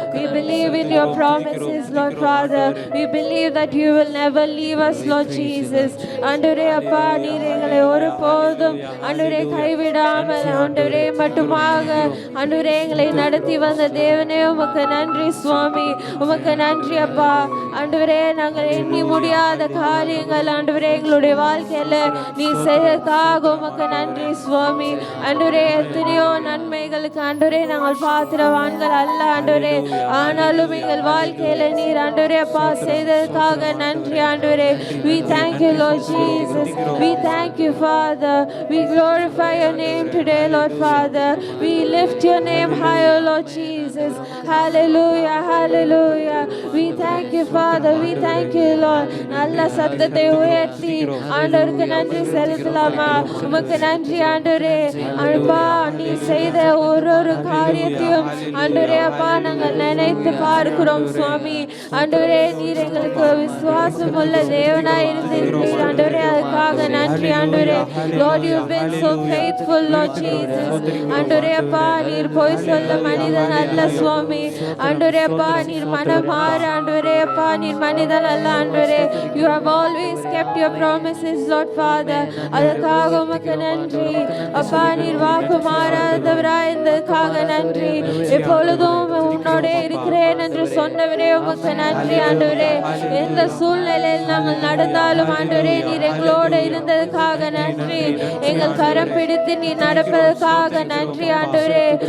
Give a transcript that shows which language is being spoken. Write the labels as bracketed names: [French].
[English] We believe in your promises Lord Father. We believe that you will never leave us Lord Jesus. [Tamil] ஆண்டவரே அப்பா நீர் எங்களை ஒருபோதும் ஆண்டவரே கைவிடாமல் ஆண்டவரே மட்டுமாக ஆண்டவரே எங்களை நடத்தி வந்த தேவனே உமக்கு நன்றி சுவாமி. உமக்கு நன்றி அப்பா. ஆண்டவரே நாங்கள் எண்ணி முடியாத காரியங்கள் ஆண்டவரே எங்களுடைய வாழ்க்கையில நீ செய்யறதுக்காக உமக்கு நன்றி சுவாமி. ஆண்டவரே எத்தனையோ நன்மைகளுக்கு ஆண்டவரே நாங்கள் பாத்திரவான்கள் அல்ல ஆண்டவரே, ஆனாலும் எங்கள் வாழ்க்கையில நீர் ஆண்டவரே அப்பா செய்ததற்காக நன்றி ஆண்டவரே. [English] We thank you Lord Jesus. We thank you Father. We glorify your name today Lord Father. We lift your name higher Lord Jesus. Hallelujah. Hallelujah. We thank you Father. We thank you Lord. [Tamil] நல்ல சத்தத்தை உயர்த்தி ஆண்டவருக்கு நன்றி செலுத்தலாமா? உமக்கு நன்றி ஆண்டவரே. அப்பா நீ செய்த ஒரு காரியத்தையும் ஆண்டவரே அப்பா நாங்கள் நினைத்து பார்க்கிறோம் சுவாமி. ஆண்டவரே நீர் எங்களுக்கு விசுவாசம் உள்ள தேவனாய் இருந்தீர் ஆண்டவரே, அதுக்காக நன்றி ஆண்டவரே. [English] Lord you have been so faithful Lord Jesus. [Tamil] ஆண்டவரே அப்பா நீர் பொய் சொல்ல மனிதன் அல்ல சுவாமி. ஆண்டவரே அப்பா நீர் மனம் மாற ஆண்டவரே அப்பா நீர் மனிதன் அல்ல ஆண்டவரே. [English] You have always kept your promises Lord Father. [Tamil] அதுக்காக உமக்கு நன்றி அப்பா. நீர் வாக்கு மாறாதவராய் இருந்ததுக்காக நன்றி. எப்பொழுதும் உன்னோட இருக்கிறேன் என்று சொன்னவரே உமக்கு நன்றி ஆண்டவரே. எந்த சூழ்நிலையில் நாங்கள் நடந்தாலும் ஆண்டவரே நீர் எங்களோடு இருந்ததுக்காக நன்றி. எங்கள் கரம் பிடித்து நீர் நடப்பதற்காக நன்றி ஆண்டவரே.